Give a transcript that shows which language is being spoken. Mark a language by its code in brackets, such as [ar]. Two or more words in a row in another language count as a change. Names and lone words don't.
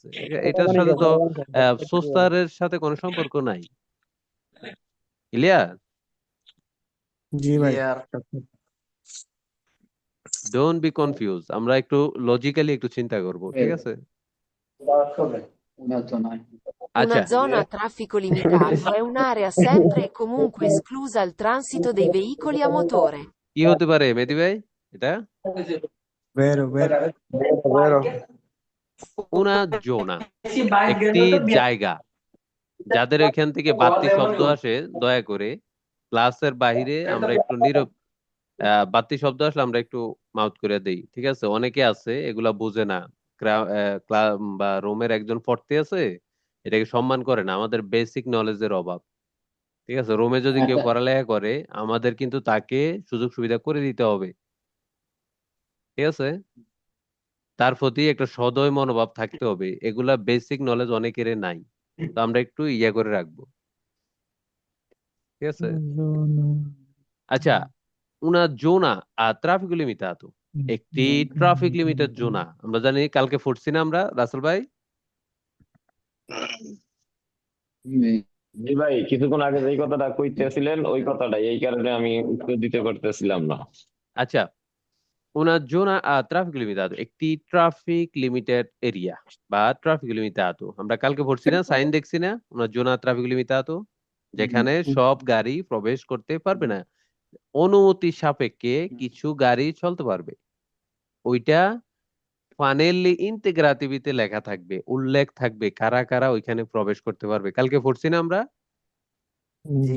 [bn] এটার সাথে তো সোস্তারের সাথে কোনো সম্পর্ক নাই। ক্লিয়ার? জি ভাই, ক্লিয়ার। [en] don't be confuse, [bn] আমরা একটু লজিক্যালি একটু চিন্তা করব, ঠিক আছে? না তো নাই। আচ্ছা, [it] Una zona a traffico limitato è un'area sempre e comunque esclusa al transito dei veicoli a motore. [bn] কি হতে পারে মেহেদী ভাই এটা? বেরো বেরো, বেরো। [it] una zona, [bn] একটি জায়গা। যাদের এখান থেকে বাড়তি শব্দ আসে, দয়া করে ক্লাসের বাইরে আমরা একটু নীরব, বাড়তি শব্দ আসলে আমরা একটু মাউথ করে দেই, ঠিক আছে? অনেকে আছে এগুলা বুঝে না, বা রোমের একজন পড়তে আছে, এটাকে সম্মান করে না, আমাদের [en] basic knowledge [bn] অভাব, ঠিক আছে? রোমে যদি কেউ পড়ালেখা করে, আমাদের কিন্তু তাকে সুযোগ সুবিধা করে দিতে হবে, ঠিক আছে? তার প্রতি একটা সদয় মনোভাব থাকতে হবে, এগুলা [en] basic knowledge [bn] অনেকের নাই। তো আমরা একটু ইয়ে করে রাখবো, ঠিক আছে? আচ্ছা, [it] una zona a traffico limitato, [bn] একটি [en] traffic limited [bn] জোনা। আমরা জানি কালকে পড়ছি না আমরা, রাসেল ভাই? জি ভাই, কিছুক্ষণ আগে যে কথাটা কইতেছিলেন ওই কথাটাই, এই কারণে আমি উত্তর দিতে পারতেছিলাম না। আচ্ছা, [it] una zona a traffico limitato, [bn] একটি [en] traffic limited area [bn] বা [it] traffico limitato, [bn] আমরা কালকে পড়ছি না, সাইন দেখছি না, [it] una zona a traffico limitato, [bn] যেখানে সব গাড়ি প্রবেশ করতে পারবে না, অনুমতি সাপেক্ষে কিছু গাড়ি চলতে পারবে। ওইটা ফানেলি ইন্টিগ্রাটিভিতে লেখা থাকবে, উল্লেখ থাকবে কারা কারা ওইখানে প্রবেশ করতে পারবে। কালকে পড়ছি না আমরা? জি।